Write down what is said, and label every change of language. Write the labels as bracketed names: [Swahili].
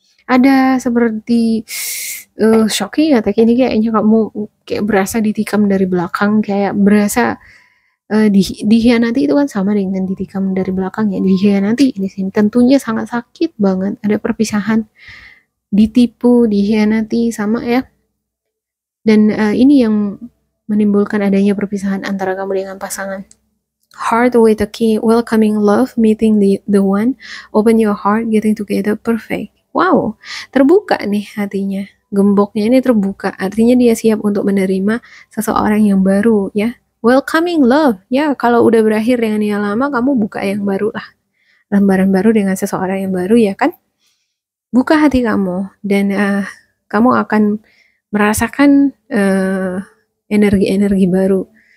[Indonesian] Ada seperti shocking attack ini kayaknya kamu kayak berasa ditikam dari belakang, kayak berasa dihianati. Itu kan sama dengan ditikam dari belakang ya. Dihianati di sini tentunya sangat sakit banget. Ada perpisahan, ditipu, dihianati, sama ya. Dan ini yang menimbulkan adanya perpisahan antara kamu dengan pasangan. [English] Heart with a key, welcoming love, meeting the one, open your heart, getting together, perfect. [Indonesian] Wow, terbuka nih hatinya. Gemboknya ini terbuka, artinya dia siap untuk menerima seseorang yang baru ya. [English] Welcoming love, [Indonesian] ya kalau udah berakhir dengan yang lama, kamu buka yang baru lah. Lembaran baru dengan seseorang yang baru ya kan. Buka hati kamu dan kamu akan merasakan energi-energi baru.